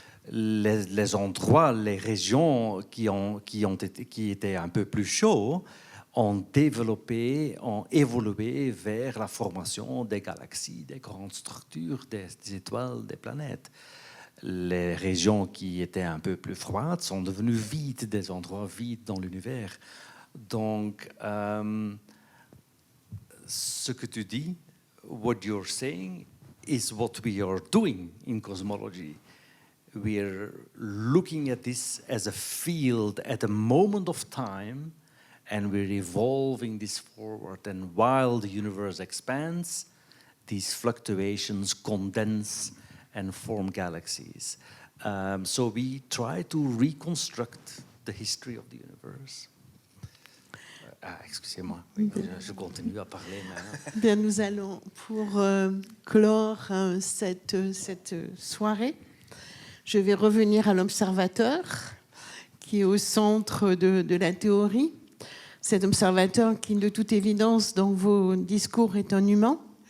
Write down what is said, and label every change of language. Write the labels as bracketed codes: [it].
[fr] Les endroits, les régions qui étaient un peu plus chauds ont évolué vers la formation des galaxies, des grandes structures, des étoiles, des planètes. Les régions qui étaient un peu plus froides sont devenues vides, des endroits vides dans l'univers. Donc, ce que tu dis, [en] what you're saying, is what we are doing in cosmology. We're looking at this as a field at a moment of time, and we're evolving this forward. And while the universe expands, these fluctuations condense and form galaxies. So we try to reconstruct the history of the universe. [fr] Excusez-moi, je continue à parler maintenant. Bien, nous allons, pour clore cette soirée, je vais revenir à l'observateur qui est au centre de la théorie. Cet observateur qui, de toute évidence, dans vos discours, est un humain.